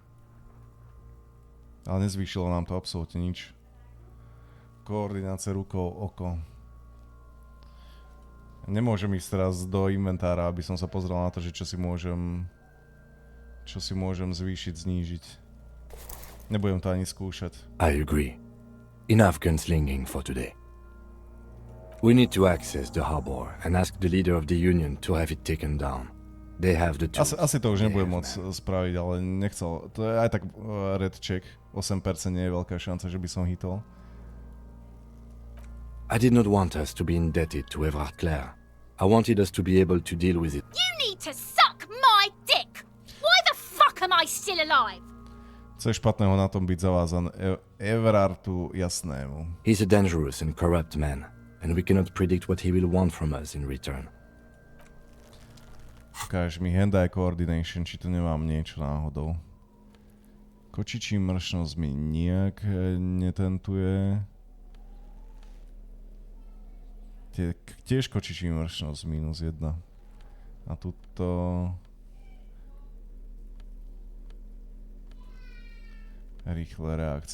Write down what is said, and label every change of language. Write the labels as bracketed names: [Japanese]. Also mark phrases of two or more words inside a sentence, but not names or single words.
[Slovak] Ale nezvýšilo nám to absolútne nič. Koordinácia rukou, oko. Nemôžem ísť teraz do inventára, aby som sa pozrel na to, že čo si môžem zvýšiť, znížiť. Nebudem to ani skúšať. [English] I agree. Enough gunslinging for today. We need to access the harbor and ask the leader of the Union to have it taken down. They have the tools. [Slovak] Asi to už nebudem môcť spraviť, ale nechcel. To je aj tak [English] red check. [Slovak] 8% nie je veľká šanca, že by som hitol. [English] I did not want us to be indebted to Everard Clare. I wanted us to be able to deal with it. You need to suck my dick! Why the fuck am I still alive? [Czech] Co je špatného na tom byť zavázan Everardu jasnému? [English] He's a dangerous and corrupt man, and we cannot predict what he will want from us in return. [Slovak] Ukáž mi [English] hand-eye coordination, [Slovak] či tu nemám niečo náhodou. Kočičí mršnosť mi nijak netentuje. Tiež kočičí mršnosť -1. A tuto... Rýchle reakce.